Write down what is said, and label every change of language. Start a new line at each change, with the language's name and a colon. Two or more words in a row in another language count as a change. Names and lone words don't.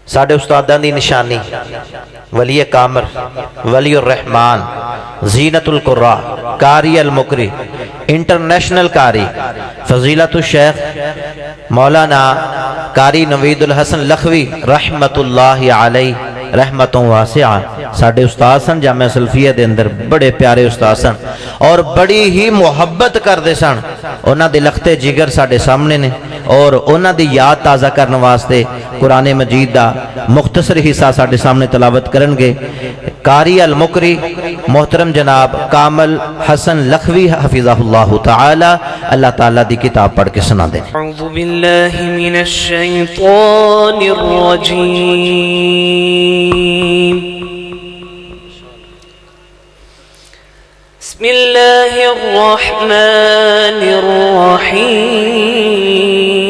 Punjabi: ساڈے استاداں دی نشانی ولی کامر ولی رحمان زینۃ القراء قاری المقری انٹرنیشنل قاری فضیلۃ الشیخ مولانا قاری نویدالحسن لکھوی
Arabic: رحمة الله عليه رحمة واسعة
Punjabi: ساڈے استاد سن. جامعہ سلفیہ دے اندر بڑے پیارے استاد سن اور بڑی ہی محبت کرتے سن. انہاں دے لخت جگر ساڈے سامنے نے اور انہاں دی یاد تازہ کرنے واسطے قرآن مجید دا مختصر حصہ ساڈے سامنے تلاوت کرنگے. قاری المقری محترم جناب کامل حسن لکھوی
Arabic: حفظه الله تعالى
Punjabi: اللہ تعالیٰ دی کتاب پڑھ کے سنا دیں.
Arabic: أعوذ بالله من الشيطان الرجيم. بسم الله الرحمن الرحيم.